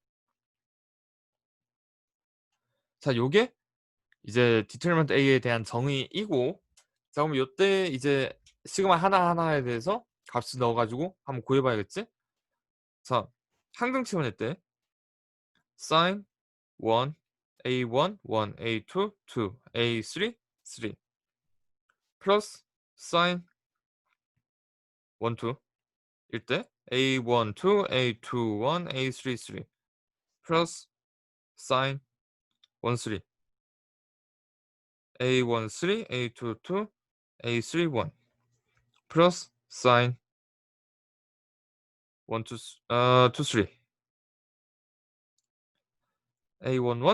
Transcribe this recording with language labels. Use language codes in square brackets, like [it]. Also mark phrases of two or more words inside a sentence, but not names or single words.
[ko] 자, 요게 이제 [en] determinant A [ko] 에 대한 정의이고 자, 그럼 요때 이제 시그마 하나하나에 대해서 값을 넣어가지고 한번 구해봐야겠지? 자, 항등치환일 때 sin 1, A1, 1, A2, 2, A3, 3 플러스 sin 1, 2일 때 A1, 2, A2, 1, A3, 3 플러스 sin 1, 3 A1, 3, A2, 2, A3, 1 플러스 sin 1, 2, 2, 3 A1, 1,